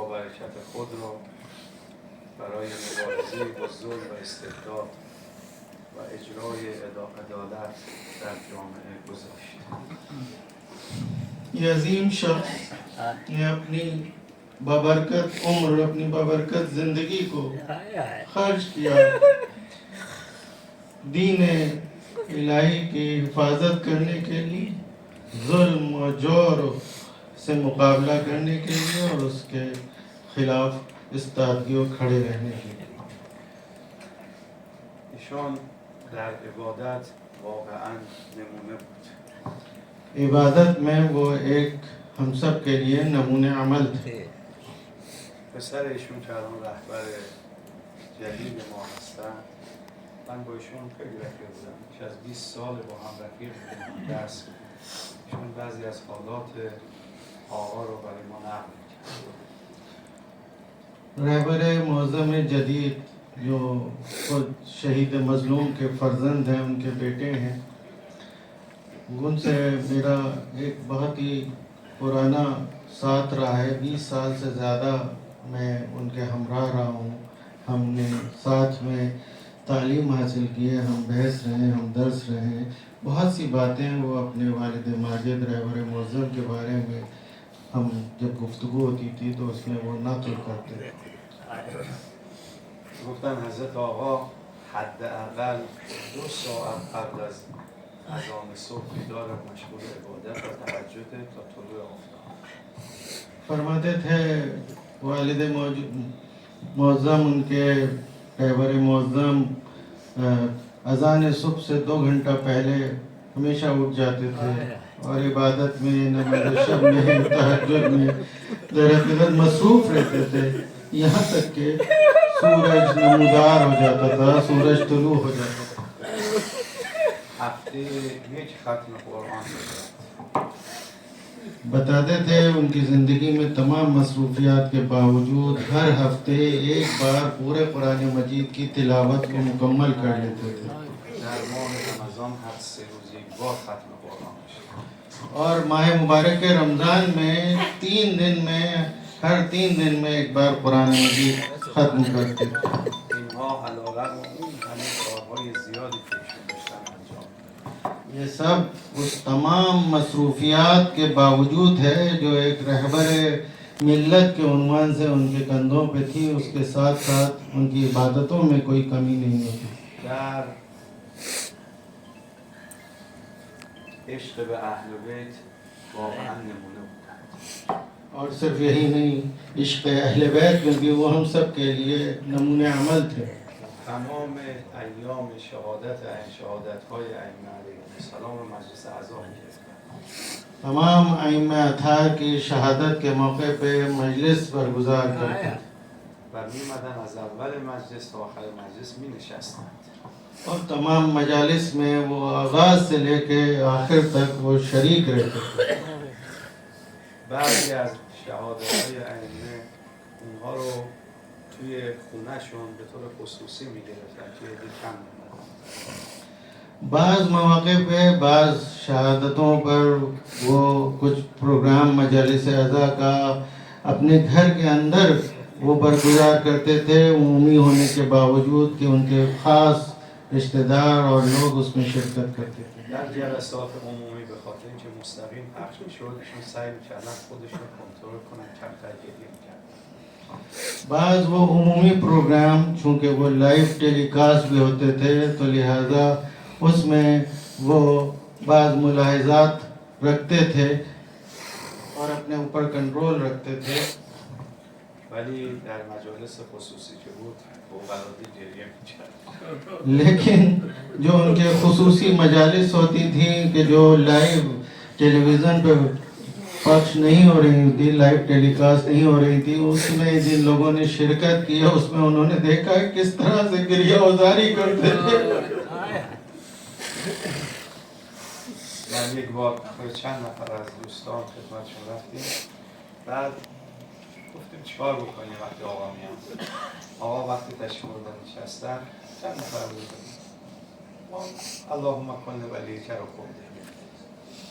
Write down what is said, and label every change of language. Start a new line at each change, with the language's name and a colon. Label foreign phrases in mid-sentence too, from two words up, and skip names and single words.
Persian: برکت خود را برای مبارزه با ظلم و استبداد و اجرای عدالت در جامعه گذاشت.
Urdu: یہ عظیم شخص نے اپنی بابرکت عمر، اپنی بابرکت زندگی کو خرچ کیا دین الہی کی حفاظت کرنے کے لیے، ظلم و جور سے مقابلہ کرنے کے لیے اور اس کے خلاف استادگی و کھڑے رہنے کے لیے.
Persian: ایشان در عبادت واقعا نمونه بود.
Urdu: عبادت میں وہ ایک ہم سب کے لیے نمونہ عمل تھے.
Persian: پسر ایشون که الان رهبر جدید ما هستن، من با ایشون خیلی رفیق بودم، بیش از 20 سال با هم رفیق بودیم، درس بودیم. ایشون بعضی از حالات آقا رو برای ما نقل می‌کرد.
Urdu: رہبر معظم جدید جو خود شہید مظلوم کے فرزند ہیں، ان کے بیٹے ہیں، ان سے میرا ایک بہت ہی پرانا ساتھ رہا ہے. 20 سال سے زیادہ میں ان کے ہمراہ رہا ہوں. ہم نے ساتھ میں تعلیم حاصل کی ہے، ہم بحث رہے ہیں، ہم درس رہے ہیں. بہت سی باتیں وہ اپنے والد ماجد رہبر معظم کے بارے میں ہم جب گفتگو ہوتی تھی تو اس میں وہ نقل کرتے تھے.
Persian: گفتن حضرت آقا حداقل 2 ساعت قبل از اذان صبح بیدار و مشغول عبادت و تهجد تا طلوع آفتاب.
Urdu: فرماتے تھے والد معظم، ان کے رہبر معظم اذان صبح سے 2 گھنٹہ پہلے ہمیشہ اٹھ جاتے تھے اور عبادت میں، نماز شب میں، تہجد میں در حقیقت مصروف رہتے تھے، یہاں تک کہ سورج نمودار ہو جاتا تھا، سورج طلوع ہو جاتا تھا.
Persian: هفته یک ختم قرآن می‌کرد.
Urdu: بتاتے تھے ان کی زندگی میں تمام مصروفیات کے باوجود ہر ہفتے ایک بار پورے قرآن مجید کی تلاوت کو مکمل کر لیتے تھے.
Persian: در ماه رمضان هر 3 روز یک بار ختم قرآن می‌شد.
Urdu: اور ماہ مبارک رمضان میں 3 دن میں، ہر 3 دن میں ایک بار قرآن مجید ختم کرتے تھے.
Persian: اینها علیرغم اون همه کارهای زیادی که ایشون داشتن انجام می‌دادن.
Urdu: یہ سب اس تمام مصروفیات کے باوجود ہے جو ایک رہبر ملت کے عنوان سے ان کے کندھوں پہ تھی، اس کے ساتھ ساتھ ان کی عبادتوں میں کوئی کمی نہیں ہوتی.
Persian: در عشق به اهل بیت واقعا نمونه بودند.
Urdu: اور صرف یہی نہیں، عشق اہل بیت کیونکہ وہ ہم سب کے لیے نمونہ عمل تھے.
Persian: تمام ایام شهادت‌های ائمه علیهم السلام رو مجلس اعضا می‌گرفتند.
Urdu: تمام ائمہ اطہار کی شہادت کے موقع پہ مجلس برگزار کرتے تھے
Persian: و می‌آمدند از اول مجلس تا آخر مجلس می‌نشستند.
Urdu: اور تمام مجالس میں وہ آغاز سے لے کے آخر تک وہ شریک رہتے تھے.
Persian: بعضی از شهادت‌های ائمه اونها رو توی خونهشون به طور خصوصی میگرفتن که یه کم می‌موندن.
Urdu: بعض مواقع پہ بعض شہادتوں پر وہ کچھ پروگرام مجالس اعضا کا اپنے گھر کے اندر وہ برگزار کرتے تھے، عمومی ہونے کے باوجود کہ ان کے خاص رشتہ دار اور لوگ اس میں شرکت کرتے تھے.
Persian: در جلسات عمومی به خاطر اینکه مستقیم پخش می‌شد، ایشون سعی می‌کردن خودشون کنترل کنن، کمتر گریه می‌کردن.
Urdu: بعض وہ عمومی پروگرام چونکہ وہ
English: live telecast
Urdu: بھی ہوتے تھے تو لہٰذا اس میں وہ بعض ملاحظات رکھتے تھے اور اپنے اوپر کنٹرول رکھتے تھے.
Persian: ولی در مجالس خصوصی که بود فوق‌العاده گریه می‌کرد.
Urdu: لیکن جو ان کے خصوصی مجالس ہوتی تھیں کہ جو
English: live television
Urdu: پہ پخش نہیں ہو رہی تھی،
English: live telecast
Urdu: نہیں ہو رہی تھی، اس میں جن لوگوں نے شرکت کی ہے اس میں انہوں نے دیکھا ہے کس طرح سے گریہ وزاری کرتے تھے.
Persian: من یک بار چند نفر از دوستان خدمتشون رفتیم، بعد گفتیم چیکار بکنیم وقتی آقا میان. آقا وقتی تشریف بردن نشستن چند نفر بودن، ما
Arabic: اللهم کن ولیک
Persian: رو خوندیم.